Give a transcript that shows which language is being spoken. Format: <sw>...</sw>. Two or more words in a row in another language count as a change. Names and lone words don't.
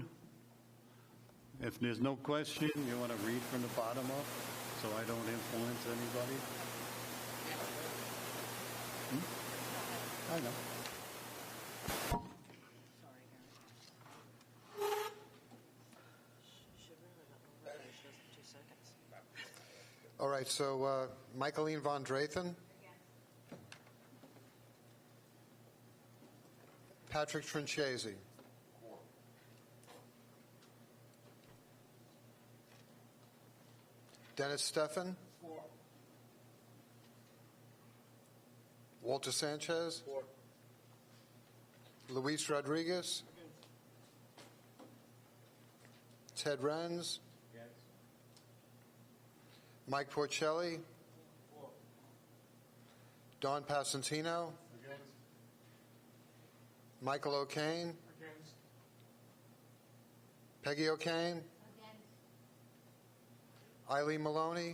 <en>If there's no question, you want to read from the bottom up so I don't influence anybody? I know. All right, so Michaeline Von Drathen. Patrick Trinchesi. Dennis Steffen. Walter Sanchez. Luis Rodriguez. Ted Renz. Mike Porcelli. Don Passantino. Michael O'Kane. Peggy O'Kane. Eileen Maloney.</en>